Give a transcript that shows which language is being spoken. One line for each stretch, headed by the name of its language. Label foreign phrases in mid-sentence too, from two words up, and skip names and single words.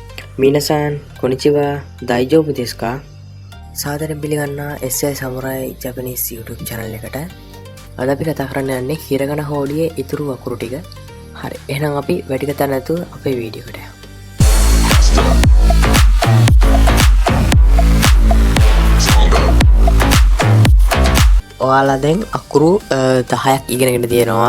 Japanese: 皆さん、こんにちは。大丈夫ですか?
Sinhala: සාදරයෙන් පිළිගන්නා SI Samurai Japanese YouTube channel එකට. අද අපි කතා කරන්න යන්නේ හිරගන හෝඩියේ ඉතුරු අකුරු ටික. හරි. එහෙනම් අපි වැඩි කතා නැතුව අපේ වීඩියෝ එකට යමු. ඔයාලා දැන් අකුරු 10ක් ඉගෙනගෙන තියෙනවා.